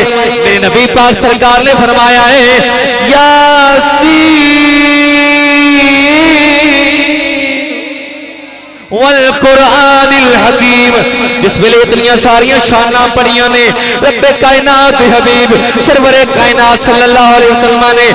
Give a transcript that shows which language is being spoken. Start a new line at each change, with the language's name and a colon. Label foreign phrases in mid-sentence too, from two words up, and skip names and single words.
Punjabi: میرے نبی پاک سرکار نے فرمایا ہے
Arabic: يس والقرآن الحكيم.
Punjabi: جس ویلے اتنی ساریاں شاناں پڑھیاں نے ربِ کائنات حبیب سرورِ کائنات
Arabic: صلى الله عليه وسلم
Punjabi: ने